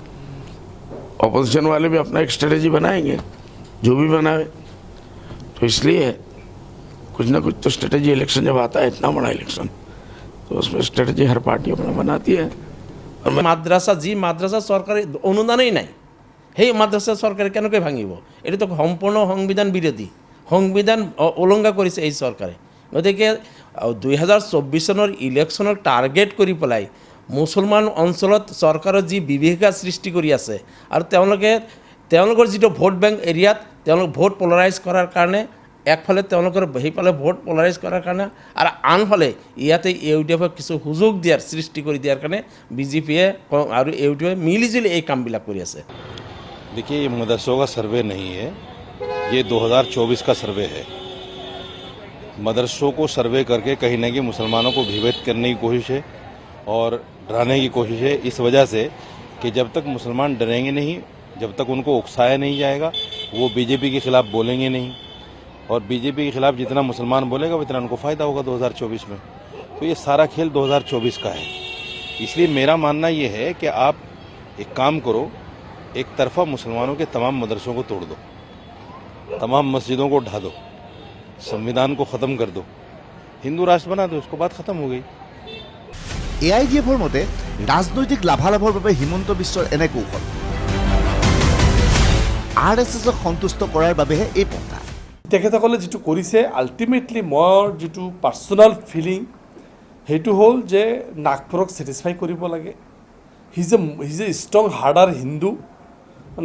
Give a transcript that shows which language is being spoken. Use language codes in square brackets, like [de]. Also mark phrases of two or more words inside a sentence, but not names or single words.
[hi] ऑपोजिशन वाले भी अपना एक स्ट्रेटजी बनाएंगे जो भी बनाए तो इसलिए कुछ ना कुछ तो स्ट्रेटजी इलेक्शन जब आता है इतना बड़ा इलेक्शन तो उसमें स्ट्रेटजी हर पार्टी अपना बनाती है [as] মাদ্ৰাছা চৰকাৰে অনুদানেই নাই সেই মাদ্ৰাছা চৰকাৰে কেনেকৈ ভাঙিব এইটো সম্পূৰ্ণ সংবিধান বিৰোধী সংবিধান উলংঘা কৰিছে এই চৰকাৰে গতিকে 2024 চনৰ ইলেকশ্যনক টাৰ্গেট কৰি পেলাই মুছলমান অঞ্চলত চৰকাৰৰ যি বিভীষিকা সৃষ্টি কৰি আছে আৰু তেওঁলোকৰ যিটো [en] vote bank [as] এৰিয়াত তেওঁলোক [en] vote polarise [as] কৰাৰ কাৰণে একফালে তেওঁলোকৰ সেইফালে [en] vote polarise [as] কৰাৰ কাৰণে আৰু আনফালে ইয়াতে ইউডিএফক কিছু সুযোগ দিয়াৰ সৃষ্টি কৰি দিয়াৰ কাৰণে বিজেপিয়ে আৰু ইউডিএফে মিলিজুলি এই কামবিলাক কৰি আছে [hi] देखिए ये मदरसों का सर्वे नहीं है ये 2024 का सर्वे है मदरसों को सर्वे करके कहीं ना कहीं मुसलमानों को भयभीत करने की कोशिश है और डराने की कोशिश है इस वजह से कि जब तक मुसलमान डरेंगे नहीं जब तक उनको उकसाया नहीं जाएगा वो बीजेपी के खिलाफ बोलेंगे नहीं और बीजेपी के खिलाफ जितना मुसलमान बोलेगा उतना उनको फ़ायदा होगा 2024 में तो ये सारा खेल 2024 का है इसलिए मेरा मानना ये है कि आप एक काम करो एक तरफा मुसलमानों के तमाम मदरसों को तोड़ दो तमाम मस्जिदों को ढा दो संविधान को ख़त्म कर दो हिंदू राष्ट्र बना दो उसको बात ख़त्म हो गई [as] AIDFৰ মতে ৰাজনৈতিক লাভালাভৰ বাবে হিমন্ত বিশ্বৰ এনে কৌশল RSSক সন্তুষ্ট কৰাৰ বাবেহে এই পন্থা তেখেতসকলে যিটো কৰিছে আল্টিমেটলি মোৰ যিটো [en] personal feeling [as] সেইটো হ'ল যে নাগপুৰক ছেটিছফাই কৰিব লাগে [en] he's a strong harder [as] হিন্দু মানে